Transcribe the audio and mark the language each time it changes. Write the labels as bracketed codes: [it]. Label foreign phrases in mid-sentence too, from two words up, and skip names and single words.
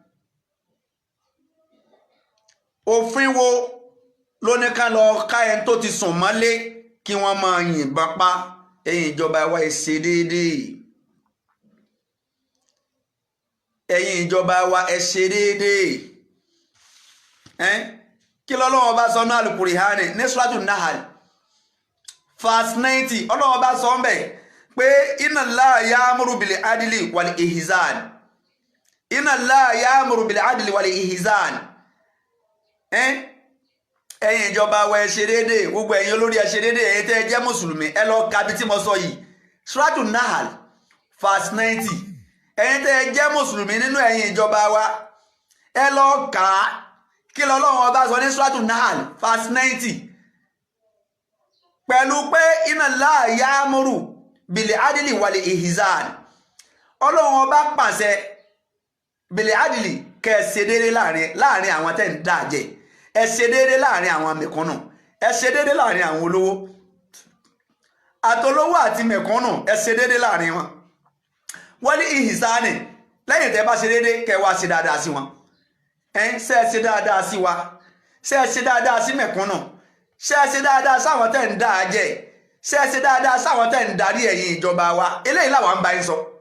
[yo] òfin wo ló ní ká lọ ká ẹni tó ti sùn mọ́lé kí wọ́n máa yìnbọn pa ẹ̀yin ìjọba wa ẹ ṣe déédéé ẹ̀yin ìjọba wa ẹ ṣe déédéé kí lọ́lọ́wọ́ bá sọ ní Al-Qur'ani ní Suratul Nahl verse 90 Ọlọ́wọ́ bá sọ ń bẹ̀ pé [ar] إن الله يأمر بالعدل والإحسان إن الله يأمر بالعدل والإحسان [yo] ẹ̀yin ìjọba wa ẹ ṣe déédéé gbogbo ẹ̀yin olórí ẹ ṣe déédéé ẹ̀yin tẹ́ ẹ jẹ́ mùsùlùmí ẹ lọ ka bí tí mo sọ yìí Suratul Nahl verse 90 ẹ̀yin tẹ́ ẹ jẹ́ mùsùlùmí nínú ẹ̀yin ìjọba wa ẹ lọ kà á kí lọ́lọ́run ọba sọ ní suratu Nahl verse 90 pẹ̀lú pé [ar] إن الله يأمر بالعدل والإحسان [yo] ọlọ́run ọba pàṣẹ [ar] بالعدل [yo] kẹ́ ẹ ṣe déédé láàrin àwọn tẹ́ ń dá jẹ ẹ ṣe déédé láàrin àwọn mẹ̀kúnnù ẹ ṣe déédé láàrin àwọn olówó àtolówó àti mẹ̀kúnnù ẹ ṣe déédé láàrin wọn [ar] والإحسان [yo] lẹ́yìn tẹ́ bá ṣe déédé kẹ́ wá ṣe dáadáa sí wọn ṣe ẹ ṣe dáadáa sí wa ṣe ẹ ṣe dáadáa sí mẹ̀kúnnù ṣe ẹ ṣe dáadáa sáwọn tẹ́ ń dá jẹ ṣe ẹ ṣe dáadáa sáwọn tẹ́ ń darí ẹ̀yin ìjọba wa eléyìí làwọn ń bá yín sọ